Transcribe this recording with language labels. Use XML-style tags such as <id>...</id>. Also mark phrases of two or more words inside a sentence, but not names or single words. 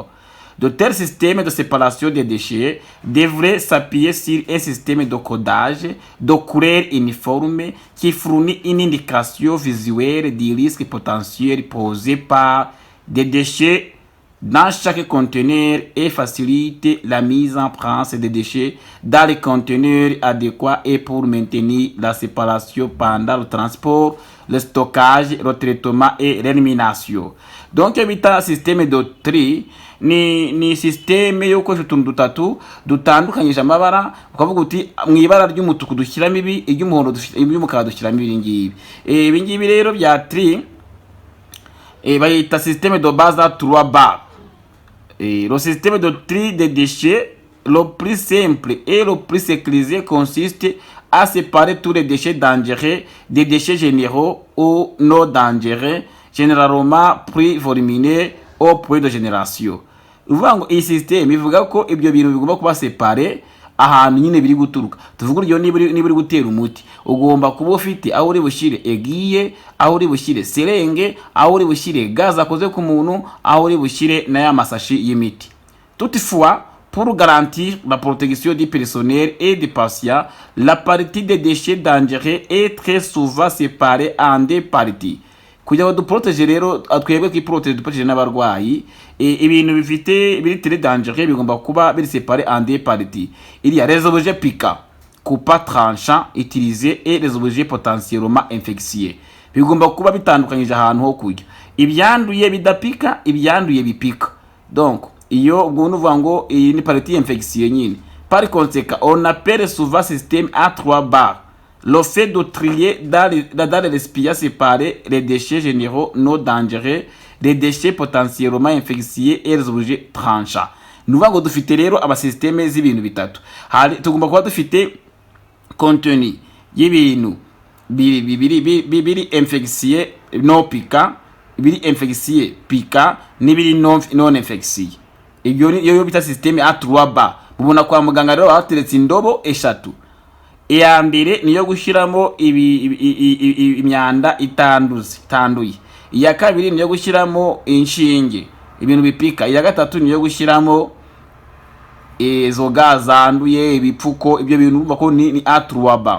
<fr>De tels systèmes de séparation des déchets devraient s'appuyer sur un système de codage de couleur uniforme qui fournit une indication visuelle du risque potentiel posé par des déchets dans chaque conteneur et facilite la mise en place des déchets dans les conteneurs adéquats et pour maintenir la séparation pendant le transport, le stockage, le traitement et l'élimination. Donc, un système de tri</fr> <rw>ni systeme yo gukoresha utuntu dutatu dutandukanyije amabara, ukavuga uti mu ibara ry'umutuku dushyiramo ibi, iry'umuhondo iby'umukara dushyiramo ibi ngibi. Ibi ngibi rero bya tri bayita</rw> <fr>système de base à 3 barres. Le système de tri des déchets le plus simple et le plus sécurisé consiste à séparer tous les déchets dangereux des déchets généraux ou non dangereux, généralement pris volumineux au point de génération.</fr> <rw>Uvuga ngo iyi système ivuga ko ibyo bintu bigomba kuba séparé ahantu nyine biri guturuka. Tuvuga uryo niba uri gutera umuti, ugomba kuba ufite aho uri bushyire egiye, aho uri bushyire serenge, aho uri bushyire gaz akoze ku muntu, aho uri bushyire na ya masashi y'imiti.</rw> <fr>Toutefois, pour garantir la protection du personnel et des patients, la partie des déchets dangereux est très souvent séparée en deux parties.</fr> <rw>Kugira ngo duproteje rero twebwe kwiproteje duproteje n'abarwayi, ibintu bifite biri</rw> <fr>très dangereux</fr> <rw>bigomba kuba biri</rw> <fr>séparé en deux parties. Il y a les objets piquants, coupants, tranchants, utilisés et les objets potentiellement infectieux.</fr> <rw>Bigomba kuba bitandukanyije ahantu ho kujya. Ibyanduye bidapika, ibyanduye bipika. Donc, iyo ubwo nuvuga ngo iyi ni</rw> <fr>partie infectieux</fr> <rw>nyine.</rw> <fr>Par conséquent, on appelle souvent système à 3 barres. Le fait de trier dans les récipients séparés les déchets généraux non dangereux, les déchets potentiellement infectieux et les objets tranchants.</fr> <rw>Nuvuga ngo dufite rero abasysteme z'ibintu bitatu. Tugomba kuba dufite contenu y'ibintu biri</rw> <fr>infectieux non piquant,</fr> <rw>biri</rw> <fr>infectieux piquant</fr> <rw>n'ibiri</rw> <fr>non infectieux.</fr> <rw>Iyo bita</rw> <fr>systeme à 3 barres.</fr> <rw>Mubona kwa muganga rero bateretse indobo eshatu. Iya mbere niyo gushyiramo imyanda itanduye. Iya kabiri niyo gushyiramo inshinge, ibintu bipika. Iya gatatu niyo gushyiramo izo gaza zanduye, ibipfuko, ibyo bintu bako ni A3B.</rw>